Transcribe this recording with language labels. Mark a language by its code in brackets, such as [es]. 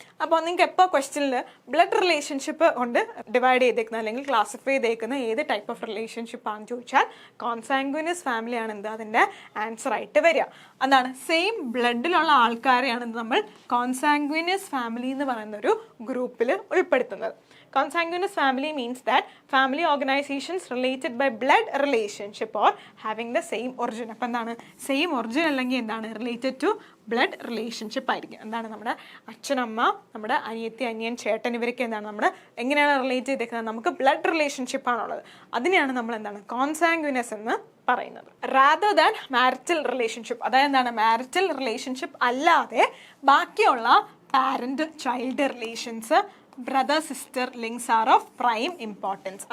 [ml] അപ്പോൾ നിങ്ങൾക്ക് എപ്പോൾ ക്വസ്റ്റ്യനിൽ ബ്ലഡ് റിലേഷൻഷിപ്പ് കൊണ്ട് ഡിവൈഡ് ചെയ്തേക്കുന്ന അല്ലെങ്കിൽ ക്ലാസിഫൈ ചെയ്തേക്കുന്ന ഏത് ടൈപ്പ് ഓഫ് റിലേഷൻഷിപ്പ് ആണെന്ന് ചോദിച്ചാൽ കോൺസാങ്ഗ്വിനസ് ഫാമിലി ആണ് എന്ത് അതിൻ്റെ ആൻസർ ആയിട്ട് വരിക. അതാണ് സെയിം ബ്ലഡിലുള്ള ആൾക്കാരെയാണ് നമ്മൾ കോൺസാങ്ഗ്വിനസ് ഫാമിലി എന്ന് പറയുന്ന ഒരു ഗ്രൂപ്പിൽ ഉൾപ്പെടുത്തുന്നത്. [en] Consanguineous family means that family organizations related by blood relationship or having the same origin. [ml] അപ്പോൾ എന്താണ് സെയിം ഒറിജിൻ അല്ലെങ്കിൽ എന്താണ് റിലേറ്റഡ് ടു ബ്ലഡ് റിലേഷൻഷിപ്പ് ആയിരിക്കും. എന്താണ് നമ്മുടെ അച്ഛനമ്മ, നമ്മുടെ അനിയത്തി, അനിയൻ, ചേട്ടൻ, ഇവരൊക്കെ എന്താണ് നമ്മൾ എങ്ങനെയാണ് റിലേറ്റ് ചെയ്തേക്കുന്നത്? നമുക്ക് ബ്ലഡ് റിലേഷൻഷിപ്പ് ആണുള്ളത്. അതിനെയാണ് നമ്മൾ എന്താണ് കോൺസാങ്ഗ്വിനസ് എന്ന് പറയുന്നത്. [en] rather than marital relationship, [ml] അതായത് എന്താണ് [en] marital relationship [ml] അല്ലാതെ ബാക്കിയുള്ള [en] Parent child relations, brother sister links are of prime importance.